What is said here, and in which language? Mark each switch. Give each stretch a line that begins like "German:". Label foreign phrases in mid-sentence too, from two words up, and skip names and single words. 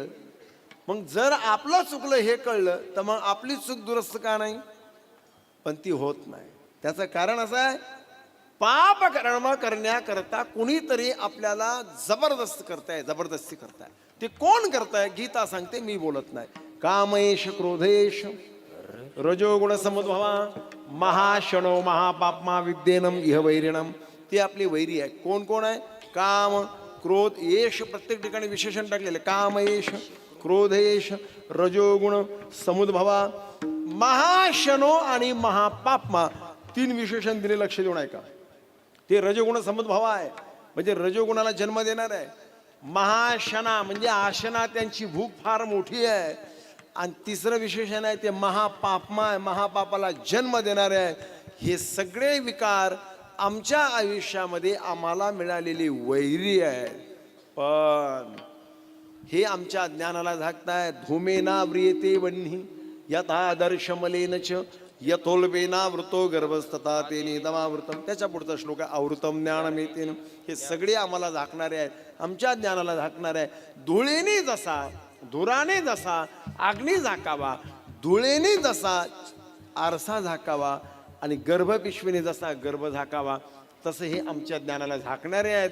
Marathi: मग जर आपलं चुकलं हे कळलं तर मग आपली चूक दुरुस्त का नाही? पण ती होत नाही. त्याचं कारण असं आहे, पाप कर्म करण्याकरता कुणीतरी आपल्याला जबरदस्ती करताय. ते कोण करताय? गीता सांगते, मी बोलत नाही.
Sanskrit: कामेश क्रोधेश रजोगुण समुद्भवा महाशनो महापापमा विद्येनम इह वैरिणम.
Marathi: ते आपले वैरी आहे. कोण कोण आहे? काम क्रोध येश, प्रत्येक ठिकाणी विशेषण टाकलेले.
Sanskrit: कामेश क्रोधेश रजोगुण समुद्भवा महाशनो
Marathi: आणि महापापमा, 3 विशेषण दिले, लक्ष देऊन ऐका. ते
Sanskrit: रजोगुण समुद्भवा
Marathi: आहे म्हणजे रजोगुणाला जन्म देणार आहे. महाशना म्हणजे आशना, त्यांची भूक फार मोठी आहे. आणि तिसरं विशेषण आहे ते महापापमा आहे, महापापाला जन्म देणारे आहे. हे सगळे विकार आमच्या आयुष्यामध्ये आम्हाला मिळालेली वैरी आहे. पण हे आमच्या ज्ञानाला झाकताय.
Sanskrit: धूमेना व्रियते वह्नी यथा दर्शमलेन च यथोल्बेना वृतो गर्भस्तता तेने दमावृतम.
Marathi: त्याच्या पुढचा श्लोक आहे
Sanskrit: आवृतम ज्ञानमेतेन.
Marathi: हे सगळे आम्हाला झाकणारे आहेत, आमच्या ज्ञानाला झाकणारे आहे. धुळेने जसा, धुराने जसा अग्नी झाकावा, धुळेने जसा आरसा झाकावा आणि गर्भपिशवीने जसा गर्भ झाकावा, तसं हे आमच्या ज्ञानाला झाकणारे आहेत.